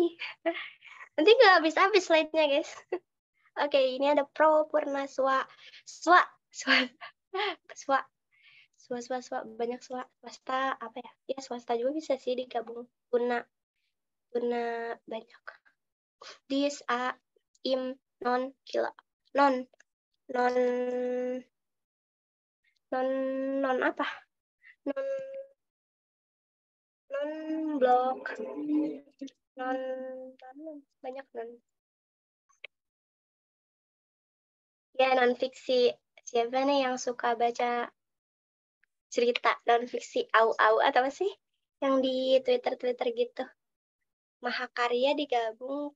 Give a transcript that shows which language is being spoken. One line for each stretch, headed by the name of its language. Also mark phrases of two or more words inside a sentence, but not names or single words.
Indonesian: Nanti nggak habis-habis slide-nya, guys. Oke, ini ada pro, purna, swa, swa, swa, swa, swa, banyak swasta, apa ya? Ya, swasta juga bisa sih digabung. Guna banyak. Dis, a, im, non, kila. Non, non, non, non apa? Non, Non-blok. Non, banyak non. Ya, non-fiksi. Siapa nih yang suka baca cerita non-fiksi au-au atau apa sih? Yang di Twitter gitu. Mahakarya digabung.